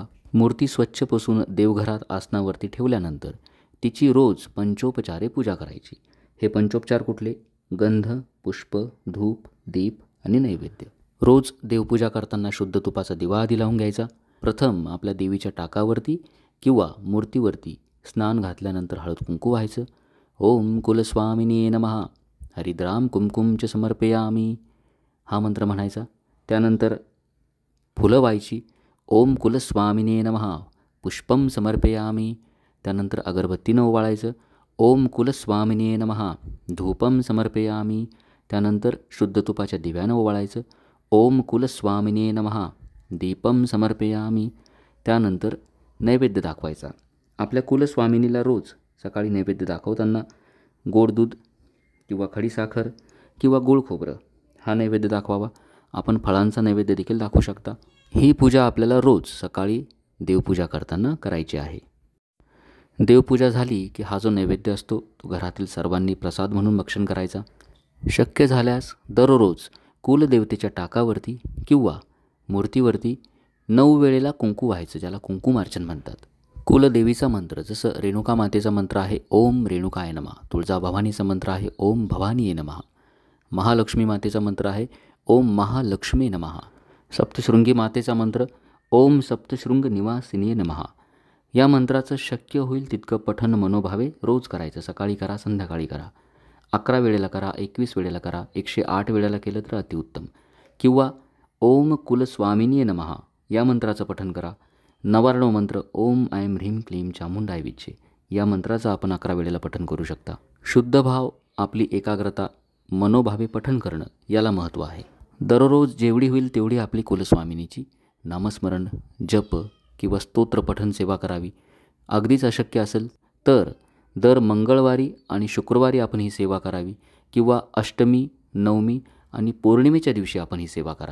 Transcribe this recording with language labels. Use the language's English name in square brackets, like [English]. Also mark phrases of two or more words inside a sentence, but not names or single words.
[Marathi] मूर्ती स्वच्छ पुसून देवघरात आसनावरती ठेवल्यानंतर तिची रोज पंचोपचारे पूजा करायची. हे पंचोपचार कुठले? गंध, पुष्प, धूप, दीप आणि नैवेद्य. रोज देवपूजा करताना शुद्ध तुपाचा दिवा आधी लावून घ्यायचा. प्रथम आपल्या देवीच्या टाकावरती किंवा मूर्तीवरती स्नान घातल्यानंतर हळद कुंकू व्हायचं. [Sanskrit] ओम कुलस्वामिनी नमः हरिद्राम कुमकुम च समर्पयामी [Marathi] हा मंत्र म्हणायचा. त्यानंतर फुलं व्हायची. [Sanskrit] ओम कुलस्वामिनी नमः पुष्पम समर्पयामी. [Marathi] त्यानंतर अगरबत्तीनं ओवाळायचं. [Sanskrit] ओम कुलस्वामिनी नमः धूपम समर्पयामी. [Marathi] त्यानंतर शुद्ध तुपाच्या दिव्यानं ओवाळायचं. [Sanskrit] ओम कुलस्वामिनी नमः दीपम समर्पयामी. [Marathi] त्यानंतर नैवेद्य दाखवायचा. आपल्या कुलस्वामिनीला रोज सकाळी नैवेद्य दाखवताना गोड दूध किंवा खडीसाखर किंवा गूळ खोबरं हा नैवेद्य दाखवावा. आपण फळांचा नैवेद्य देखील दाखवू शकता. ही पूजा आपल्याला रोज सकाळी देवपूजा करताना करायची आहे. देवपूजा झाली की हा जो नैवेद्य असतो तो घरातील सर्वांनी प्रसाद म्हणून भक्षण करायचा. शक्य झाल्यास दररोज कुलदेवतेच्या टाकावरती किंवा मूर्तीवरती 9 वेळेला कुंकू व्हायचं, ज्याला कुंकुमार्चन म्हणतात. कुलदेवीचा मंत्र, जसं रेणुका मातेचा मंत्र आहे [Sanskrit] ओम रेणुकाय नमः, [Marathi] तुळजाभवानीचा मंत्र आहे [Sanskrit] ओम भवानीये नमः, [Marathi] महालक्ष्मी मातेचा मंत्र आहे [Sanskrit] ओम महालक्ष्मी नमः, [Marathi] सप्तशृंगी मातेचा मंत्र [Sanskrit] ओम सप्तशृंग निवासिनी नमः. [Marathi] या मंत्राचं शक्य होईल तितकं पठण मनोभावे रोज करायचं. सकाळी करा, संध्याकाळी करा, 11 वेळेला करा, 21 वेळेला करा, 108 वेळेला केलं तर अतिउत्तम. किंवा [Sanskrit] ओम कुलस्वामिनी नमः [Marathi] या मंत्राचं पठण करा. 99 मंत्र [Sanskrit] ओम ऐं ह्रीं क्लीं चामुंडाय विच्चे [Marathi] या मंत्राचं आपण 11 वेळेला पठण करू शकता. शुद्ध भाव, आपली एकाग्रता मनोभावे पठण करणं याला महत्त्व आहे. दररोज जेवढी होईल तेवढी आपली कुलस्वामिनीची नामस्मरण, जप किंवा स्तोत्र पठण सेवा करावी. अगदीच अशक्य असेल तर दर मंगळवारी आणि शुक्रवारी आपण ही सेवा करावी किंवा अष्टमी, नवमी आणि पौर्णिमेच्या दिवशी आपण ही सेवा करा.